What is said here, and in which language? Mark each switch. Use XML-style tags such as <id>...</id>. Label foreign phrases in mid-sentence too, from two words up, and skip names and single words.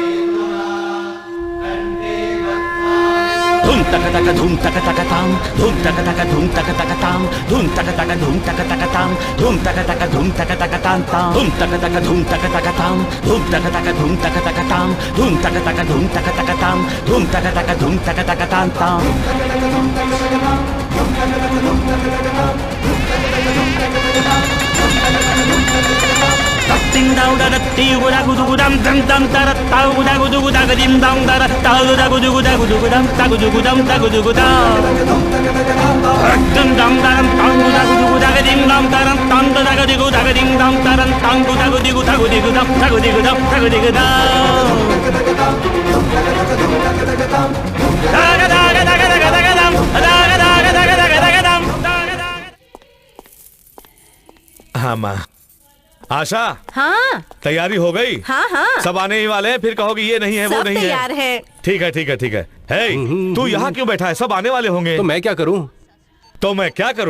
<hi>धूम तक तक धूम तक तक ताम, धूम तक तक धूम तक तक ताम, धूम तक तक धूम तक तक ताम, धूम तक तक धूम तक तक ताम ताम, धूम तक तक धूम तक तक ताम, धूम तक तक धूम तक तक ताम, धूम तक तक धूम तक तक ताम, धूम तक तक धूम तक तक ताम Ding dong da da ti gu da gu du gu dam dam dam da da ta gu da gu du gu da ga dim dong da da ta gu da gu du gu da gu du gu dam ta gu du gu dam ta gu du gu da dum dam da dam tang gu da gu du gu da ga dim dam da dam tang da ga di gu da ga dim dam da dam tang gu da gu di gu da gu di gu dam ta gu di gu dam ta gu di gu da da ga da ga da ga da ga da ga dam da ga da ga da ga da ga da dam. हाँ माँ। आशा, हाँ तैयारी हो गई? हाँ हाँ सब आने ही वाले हैं, फिर कहोगे ये नहीं है वो सब नहीं तैयार है। ठीक है ठीक है ठीक है। हे, तू यहाँ क्यों बैठा है? सब आने वाले होंगे। तो मैं क्या करूं? तो मैं क्या करूं?</hi>